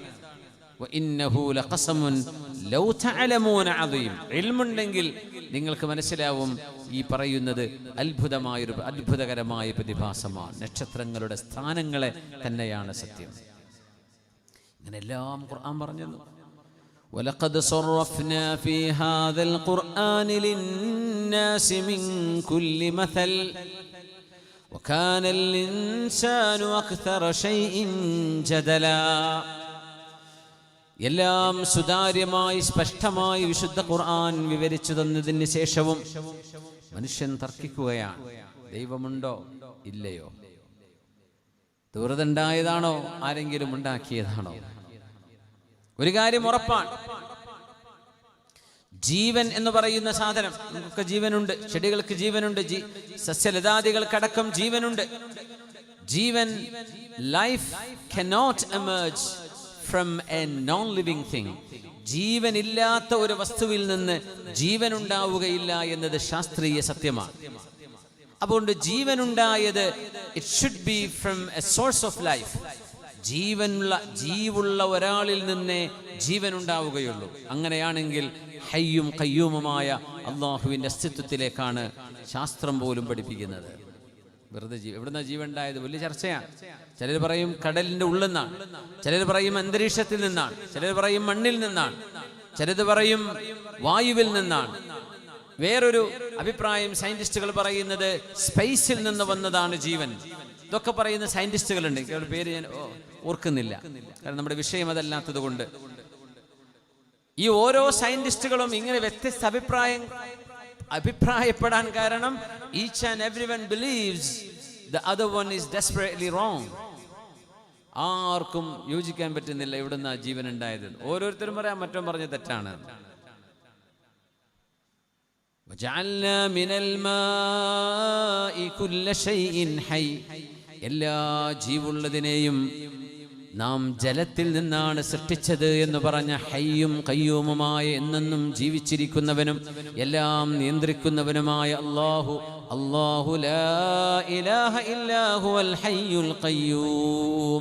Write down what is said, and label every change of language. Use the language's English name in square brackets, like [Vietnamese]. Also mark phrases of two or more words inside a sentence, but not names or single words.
[Malayalam] ഇൽമുണ്ടെങ്കിൽ നിങ്ങൾക്ക് മനസ്സിലാവും ഈ പറയുന്നത് അത്ഭുതകരമായ പ്രതിഭാസമാണ്. നക്ഷത്രങ്ങളുടെ സ്ഥാനങ്ങളെ തന്നെയാണ് സത്യം. ഇങ്ങനെല്ലാം ഖുർആൻ പറഞ്ഞു. [Arabic] وَلَقَدْ صَرَّفْنَا فِي هَذَا الْقُرْآنِ لِلنَّاسِ مِنْ كُلِّ مَثَلٍ وَكَانَ الْإِنسَانُ أَكْثَرَ شَيْءٍ جَدَلًا. [Malayalam] എല്ലാം സുതാര്യമായി സ്പഷ്ടമായി വിശുദ്ധ ഖുർആൻ വിവരിച്ചു തന്നതിന് ശേഷവും മനുഷ്യൻ തർക്കിക്കുകയാണ്. ദൈവമുണ്ടോ ഇല്ലയോ? ദുരിതമുണ്ടായതാണോ ആരെങ്കിലും ഉണ്ടാക്കിയതാണോ? ഒരു കാര്യം ഉറപ്പാണ്, ജീവൻ എന്ന് പറയുന്ന സാധനം, നമുക്കൊക്കെ ജീവനുണ്ട്, ചെടികൾക്ക് ജീവനുണ്ട്, സസ്യലതാദികൾക്കടക്കം ജീവനുണ്ട്. [English] ജീവൻ, ലൈഫ് cannot emerge from a non-living thing. [Malayalam] ജീവനില്ലാത്ത ഒരു വസ്തുവിൽ നിന്ന് ജീവൻ ഉണ്ടാവുകയില്ല എന്നത് ശാസ്ത്രീയ സത്യമാണ്. അതുകൊണ്ട് ജീവനുണ്ടായത് [English] it should be from a source of life. [Malayalam] ജീവുള്ള ഒരാളിൽ നിന്നേ ജീവൻ ഉണ്ടാവുകയുള്ളൂ. അങ്ങനെയാണെങ്കിൽ ഹയ്യും ഖയ്യൂമുമായ അള്ളാഹുവിൻ്റെ അസ്തിത്വത്തിലേക്കാണ് ശാസ്ത്രം പോലും പഠിപ്പിക്കുന്നത്. വെറുതെ എവിടുന്ന ജീവൻ ഉണ്ടായത് വലിയ ചർച്ചയാണ്. ചിലർ പറയും കടലിൻ്റെ ഉള്ളിൽ നിന്നാണ്, ചിലർ പറയും അന്തരീക്ഷത്തിൽ നിന്നാണ്, ചിലർ പറയും മണ്ണിൽ നിന്നാണ്, ചിലത് പറയും വായുവിൽ നിന്നാണ്. വേറൊരു അഭിപ്രായം സയന്റിസ്റ്റുകൾ പറയുന്നത് സ്പേസിൽ നിന്ന് വന്നതാണ് ജീവൻ. ഇതൊക്കെ പറയുന്ന സയന്റിസ്റ്റുകളുണ്ട്. അവരുടെ പേര് ഞാൻ ഓർക്കുന്നില്ല, കാരണം നമ്മുടെ വിഷയം അതല്ലാത്തത് കൊണ്ട്. ഈ ഓരോ സയന്റിസ്റ്റുകളും ഇങ്ങനെ വ്യത്യസ്ത അഭിപ്രായപ്പെടാൻ കാരണം [English] each and everyone believes the other one is desperately wrong. [Malayalam] ആർക്കും യോജിക്കാൻ പറ്റുന്നില്ല എവിടുന്ന ജീവൻ ഉണ്ടായത്. ഓരോരുത്തരും പറയാം മറ്റോ പറഞ്ഞ തെറ്റാണ്. [Arabic] وجعلنا من الماء كل شيء حي, [Malayalam] എല്ലാ ജീവുള്ളതിനെയും നാം ജലത്തിൽ നിന്നാണ് സൃഷ്ടിച്ചത് എന്ന് പറഞ്ഞ ഹയ്യും ഖയ്യൂമുമായ എന്നെന്നും ജീവിച്ചിരിക്കുന്നവനും എല്ലാം നിയന്ത്രിക്കുന്നവനുമായ അല്ലാഹു [Arabic] لا إله إلا هو الحي القيوم.